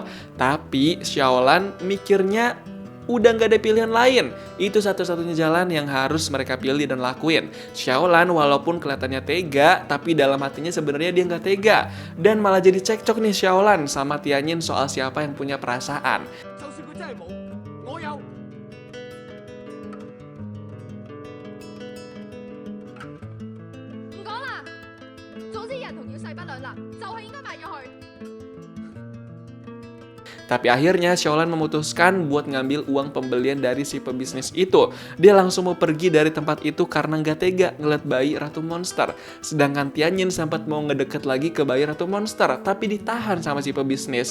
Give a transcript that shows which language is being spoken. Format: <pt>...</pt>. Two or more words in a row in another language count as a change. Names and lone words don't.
<id>Tapi Xiaolan mikirnya udah nggak ada pilihan lain. Itu satu-satunya jalan yang harus mereka pilih dan lakuin. Xiaolan walaupun kelihatannya tega, tapi dalam hatinya sebenarnya dia nggak tega. Dan malah jadi cekcok nih Xiaolan sama Tianyin soal siapa yang punya perasaan.</id> <yue>就算佢真係冇，我有。唔講啦，總之人同妖勢不兩立，就係應該賣咗佢。</yue> <id>Tapi akhirnya Xiaolan memutuskan buat ngambil uang pembelian dari si pebisnis itu. Dia langsung mau pergi dari tempat itu karena nggak tega ngeliat bayi ratu monster. Sedangkan Tianyin sempat mau ngedeket lagi ke bayi ratu monster, tapi ditahan sama si pebisnis.</id>